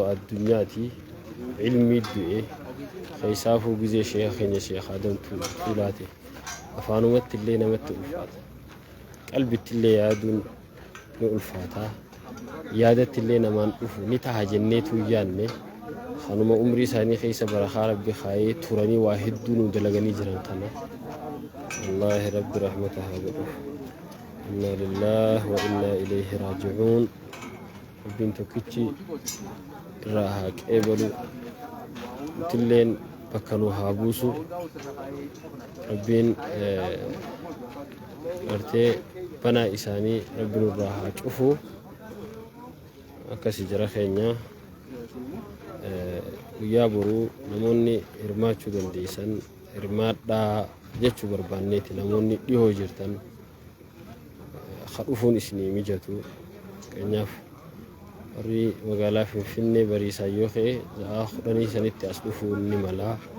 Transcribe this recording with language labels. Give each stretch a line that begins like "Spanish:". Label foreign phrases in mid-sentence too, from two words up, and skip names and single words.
Oromo: addunyaati ilmii du'e keessaafuu gizee sheekha keenya sheekh Adam Tuulaate afaanumatti illee namatti ulfaata qalbitti illee yaaduun ni ulfaata yaadatti illee namaan dhufu ni taha jenneetu yaanne kanuma umrii isaanii keessa barakaa rabbi kaayee turanii waa hedduu nu dalaganii jiran kana wallaahi rabbi rahmata haa godhuuf
Arabic: إنا لله وإنا إليه راجعون
Oromo: rabbiin tokkichi irraa haa qeebalu tilleen bakka nu haa buusu rabbiin gartee banaa isaanii rabbi nurraa haa cufu akkasi jara keenya guyyaa boruu namoonni hirmaachuu dandeessan hirmaadhaa jechuu barbaanneeti namoonni dhihoo jirtan dhufuun isinii mijatu keenyaaf warri magaalaa Finfinnee bariisaa yoo ka'e za'a kudhanii sanitti as dhufuun ni mala